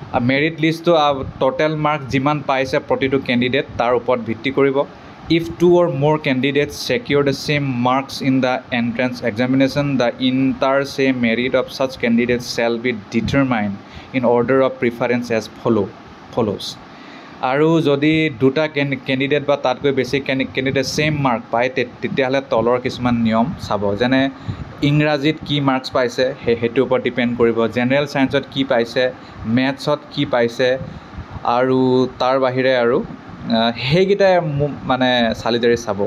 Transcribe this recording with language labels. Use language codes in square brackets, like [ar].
[as] Merit লিষ্টটো total marks যিমান পাইছে প্ৰতিটো কেণ্ডিডেট তাৰ ওপৰত ভিত্তি কৰিব। [en] If 2 or more candidates secure the same marks in the entrance examination, the inter se merit of such candidates shall be determined in order of preference as follows. [as] আৰু যদি দুটা কেণ্ডিডেট বা তাতকৈ বেছি কেণ্ডিডেট ছেইম মাৰ্ক পায়, তেতিয়াহ'লে তলৰ কিছুমান নিয়ম চাব, যেনে ইংৰাজীত কি মাৰ্কছ পাইছে সেইটোৰ ওপৰত ডিপেণ্ড কৰিব, জেনেৰেল ছায়েন্সত কি পাইছে, মেথছত কি পাইছে, আৰু তাৰ বাহিৰে আৰু সেইকেইটাই মানে চালি জাৰি চাব।